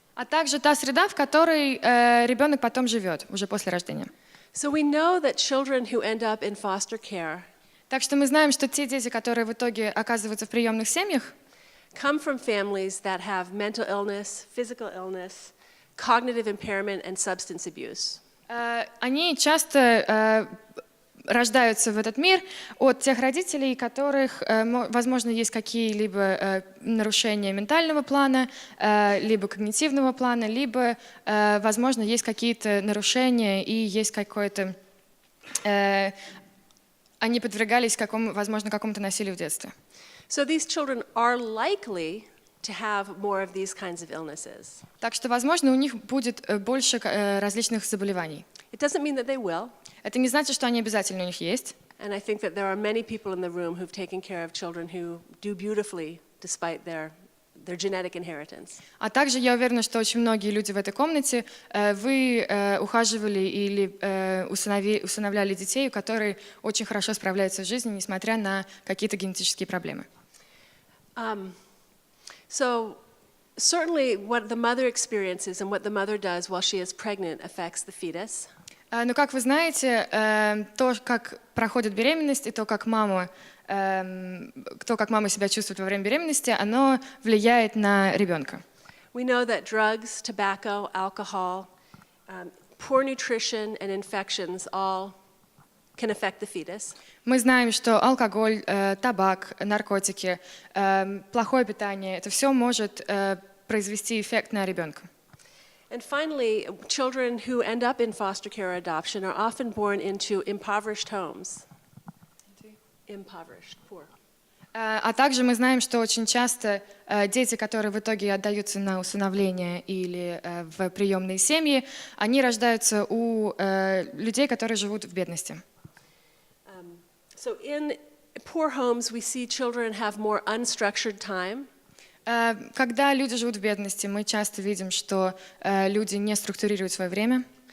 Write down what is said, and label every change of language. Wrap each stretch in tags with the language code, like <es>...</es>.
<ru>а также та среда, в которой ребенок потом живет, уже после рождения.</ru> <en>So we know that children who end up in foster care</en> <ru>Так что мы знаем, что те дети, которые в итоге оказываются в приемных семьях,</ru> <en>come from families that have mental illness, physical illness, cognitive impairment, and substance abuse.</en> <ru>Они часто рождаются в этот мир от тех родителей, у которых, возможно, есть какие-либо нарушения ментального плана, либо когнитивного плана, либо, возможно, есть какие-то нарушения и есть какое-то... Они подвергались, возможно, какому-то насилию в детстве.</ru> <en>So these children are likely to have more of these kinds of illnesses.</en> <ru>Так что, возможно, у них будет больше различных заболеваний.</ru> <en>It doesn't mean that they will.</en> <ru>Это не значит, что они обязательно у них есть.</ru> <en>And I think that there are many people in the room who've taken care of children who do beautifully despite their genetic inheritance.</en> <ru>А также я уверена, что очень многие люди в этой комнате, вы ухаживали или усыновляли детей, которые очень хорошо справляются в жизни, несмотря на какие-то генетические проблемы.</ru> <en>So certainly what the mother experiences and what the mother does while she is pregnant affects the fetus.</en> <ru>Но, как вы знаете, то, как проходит беременность, и то, как мама себя чувствует во время беременности, оно влияет на ребенка.</ru> <en>We know that drugs, tobacco, alcohol, poor nutrition and infections all can affect the fetus.</en> <ru>Мы знаем, что алкоголь, табак, наркотики, плохое питание — это все может произвести эффект на ребенка.</ru> <en>And finally, children who end up in foster care or adoption are often born into impoverished homes. Impoverished, poor.</en> <ru>А также мы знаем, что очень часто дети, которые в итоге отдаются на усыновление или в приемные семьи, они рождаются у людей, которые живут в бедности.</ru> <en>So in poor homes, we see children have more unstructured time.</en> <ru>Когда люди живут в бедности, мы часто видим, что люди не структурируют свое время.</ru>